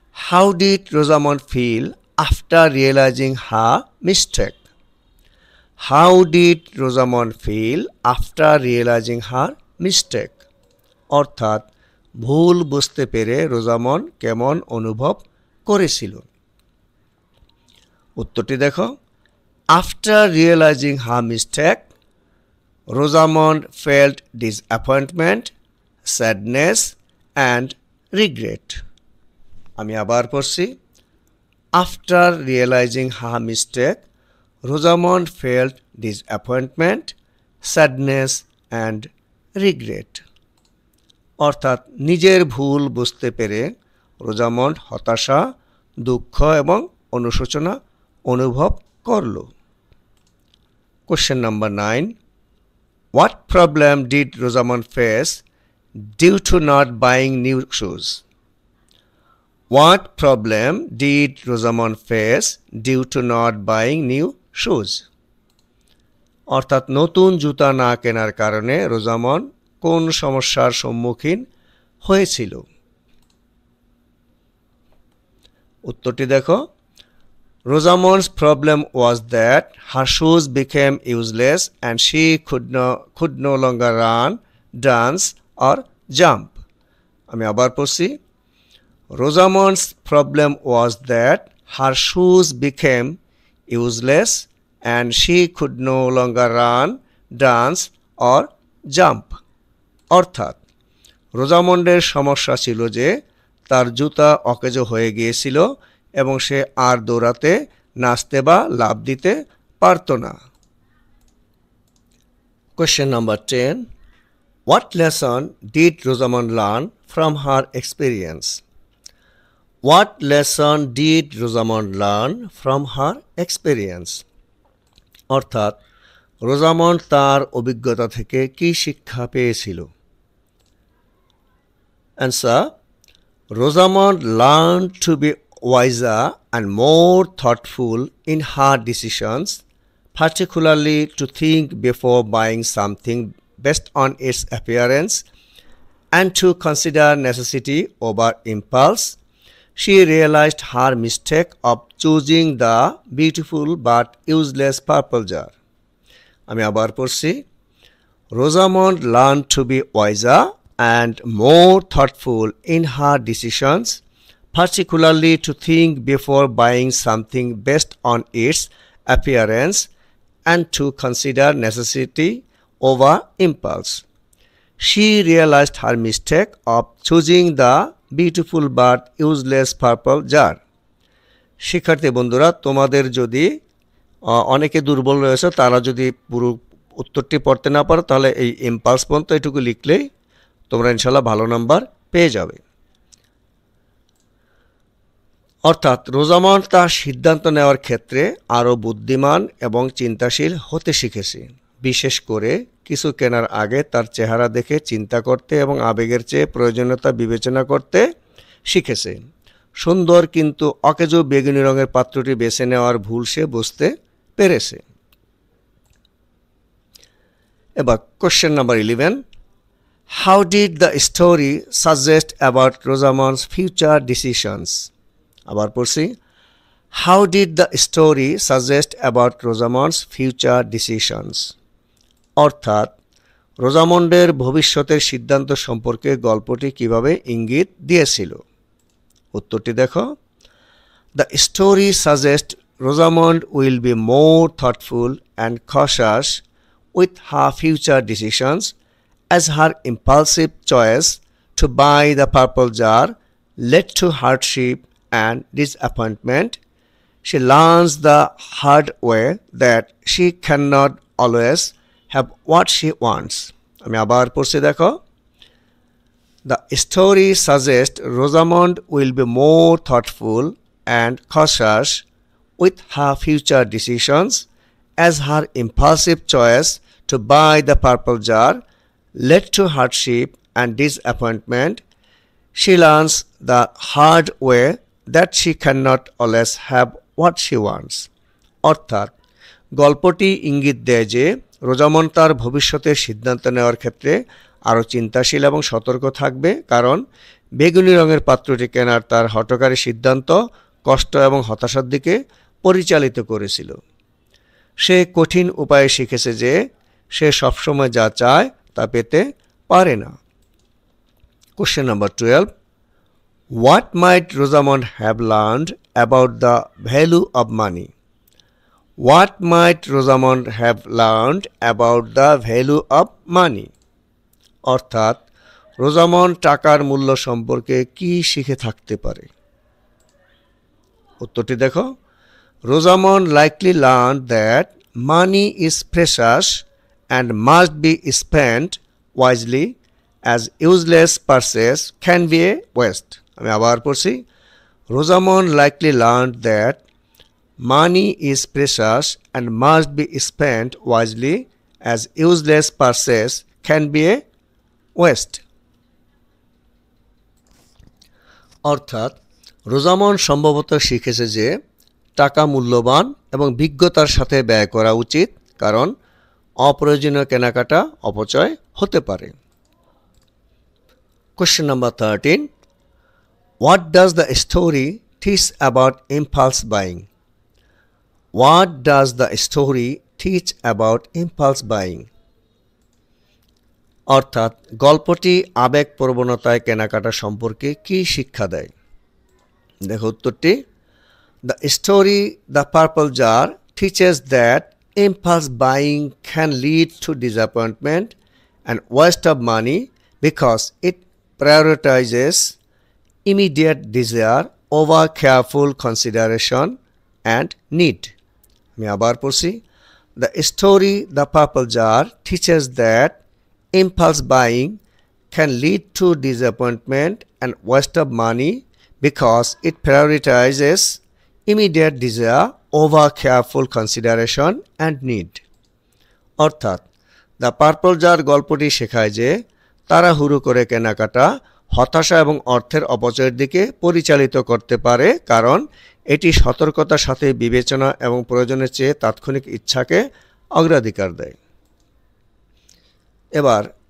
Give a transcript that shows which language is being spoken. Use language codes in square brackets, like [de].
[en] How did Rosamond feel after realizing her mistake? How did Rosamond feel after realizing her mistake? [bn] অর্থাৎ ভুল বুঝতে পেরে Rosamund কেমন অনুভব করেছিল? উত্তরটি দেখো। [en] After realizing her mistake, Rosamond felt disappointment, sadness and regret. [bn] আমি আবার পড়ছি, [en] After realizing her mistake, Rosamond felt disappointment, sadness and regret. [bn] অর্থাৎ নিজের ভুল বুঝতে পেরে রোজামন্ড হতাশা, দুঃখ এবং অনুশোচনা অনুভব করল। [en] Question number 9. What problem did Rosamond face due to not buying new shoes? What problem did Rosamond face due to not buying new shoes? [bn] অর্থাৎ নতুন জুতা না কেনার কারণে রোজামন্ড কোন সমস্যার সম্মুখীন হয়েছিল? উত্তরটি দেখো। [en] Rosamond's problem was that her shoes became useless and she could no longer run, dance or jump. [bn] আমি আবার পড়ছি, [en] Rosamond's problem was that her shoes became useless and she could no longer run, dance or jump. [bn] অর্থাৎ রোজামন্ডের সমস্যা ছিল যে তার জুতা অকেজো হয়ে গিয়েছিল এবং সে আর দৌড়াতে, নাচতে বা লাফ দিতে পারত না। [en] Question number 10. What lesson did Rosamond learn from her experience? What lesson did Rosamond learn from her experience? [bn] অর্থাৎ রোজামন্ড তার অভিজ্ঞতা থেকে কি শিক্ষা পেয়েছিল? [en] Answer. Rosamond learned to be wiser and more thoughtful in her decisions, particularly to think before buying something based on its appearance and to consider necessity over impulse, she realized her mistake of choosing the beautiful but useless purple jar. [bn] আমি আবার পড়ছি। [en] Rosamond learned to be wiser and more thoughtful in her decisions, particularly to think before buying something based on its appearance and to consider necessity over impulse. She realized her mistake of choosing the beautiful but useless purple jar. [bn] শিক্ষার্থী বন্ধুরা, তোমাদের যদি অনেকে দুর্বল রয়েছে, তারা যদি পুরো উত্তরটি পড়তে না পারো, তাহলে এই ইম্পালস পর্যন্ত এটুকু লিখলেই তোমরা ইনশাল্লাহ ভালো নাম্বার পেয়ে যাবে। অর্থাৎ রোজামন্ড তার সিদ্ধান্ত নেওয়ার ক্ষেত্রে আরও বুদ্ধিমান এবং চিন্তাশীল হতে শিখেছে। বিশেষ করে কিছু কেনার আগে তার চেহারা দেখে চিন্তা করতে এবং আবেগের চেয়ে প্রয়োজনীয়তা বিবেচনা করতে শিখেছে। সুন্দর কিন্তু অকেজো বেগুনি রঙের পাত্রটি বেছে নেওয়ার ভুল সে বুঝতে পেরেছে। এবার [en] Question number 11, how did the story suggest about Rosamond's future decisions? [bn] আবার পড়ছি, [en] How did the story suggest about Rosamond's future decisions? [bn] অর্থাৎ রোজামন্ডের ভবিষ্যতের সিদ্ধান্ত সম্পর্কে গল্পটি কিভাবে ইঙ্গিত দিয়েছিল? উত্তরটি দেখো। [en] The story suggest Rosamond will be more thoughtful and cautious with her future decisions, as her impulsive choice to buy the purple jar led to hardship and disappointment. She learns the hard way that she cannot always have what she wants. [bn] আমি আবার পড়ছি দেখো। [en] The story suggests Rosamond will be more thoughtful and cautious with her future decisions, as her impulsive choice to buy the purple jar led to hardship and disappointment. She learns the hard way that she cannot always have what she wants. [bn] অর্থাৎ গল্পটি ইঙ্গিত দেয় যে Rosamund তার ভবিষ্যতের সিদ্ধান্ত নেওয়ার ক্ষেত্রে আরও চিন্তাশীল এবং সতর্ক থাকবে, কারণ বেগুনি রঙের পাত্রটি কেনার তার হঠকারী সিদ্ধান্ত কষ্ট এবং হতাশার দিকে পরিচালিত করেছিল। সে কঠিন উপায়ে শিখেছে যে সে সবসময় যা চায় তা পেতে পারে না। [en] Question number 12, what might Rosamond have learned about the value of money? What might Rosamond have learned about the value of money? [bn] অর্থাৎ রোজামন্ড টাকার মূল্য সম্পর্কে কি শিখে থাকতে পারে? উত্তরটি দেখো। [en] Rosamond likely learned that money is precious and must be spent wisely, as useless purchases can be a waste. [bn] আমি আবার পড়ছি। [en] Rosamond likely learned that money is precious and must be spent wisely, as useless purchases can be a waste. [bn] অর্থাৎ Rosamund সম্ভবত শিখেছে যে টাকা মূল্যবান এবং বিজ্ঞতার সাথে ব্যয় করা উচিত, কারণ অপ্রয়োজনীয় কেনাকাটা অপচয় হতে পারে। [en] Question number 13, what does the story teach about impulse buying? What does the story teach about impulse buying? [bn] অর্থাৎ গল্পটি আবেগ প্রবণতায় কেনাকাটা সম্পর্কে কি শিক্ষা দেয়? দেখো উত্তরটি। [en] The story The Purple Jar teaches that impulse buying can lead to disappointment and waste of money because it prioritizes immediate desire over careful consideration and need. [bn] আমি আবার পড়ছি। [en] The story The Purple Jar teaches that impulse buying can lead to disappointment and waste of money because it prioritizes immediate desire over careful consideration and need. [bn] অর্থাৎ the purple jar গল্পটি শেখায় যে তাড়াহুড়ো করে কেনাকাটা হতাশা এবং অর্থের অপচয়ের দিকে পরিচালিত করতে পারে, কারণ এটি সতর্কতার সাথে বিবেচনা এবং প্রয়োজনের চেয়ে তাৎক্ষণিক ইচ্ছাকে অগ্রাধিকার দেয়। এবার